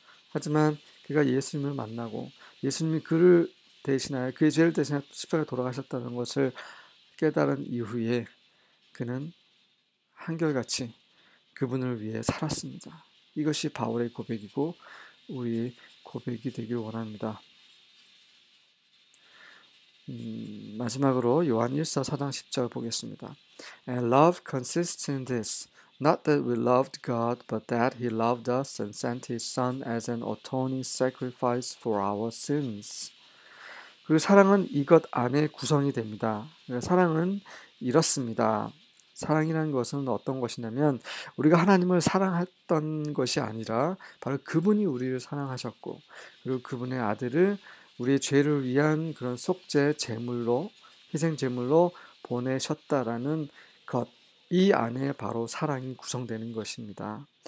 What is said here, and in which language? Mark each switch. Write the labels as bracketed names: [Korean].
[Korean] 하지만 그가 예수님을 만나고 예수님이 그를 대신하여 그의 죄를 대신하여 십자가에 돌아가셨다는 것을 깨달은 이후에 그는 한결같이 그분을 위해 살았습니다. 이것이 바울의 고백이고 우리의 고백이 되길 원합니다. 마지막으로 요한 1서 4장 10절 보겠습니다. [English] And love consists in this, not that we loved God, but that He loved us and sent His Son as an atoning sacrifice for our sins. [Korean] 그리고 사랑은 이것 안에 구성이 됩니다. 사랑은 이렇습니다. 사랑이라는 것은 어떤 것이냐면 우리가 하나님을 사랑했던 것이 아니라 바로 그분이 우리를 사랑하셨고 그리고 그분의 아들을 우리의 죄를 위한 그런 속죄 제물로 희생 제물로 보내셨다라는 것, 이 안에 바로 사랑이 구성되는 것입니다.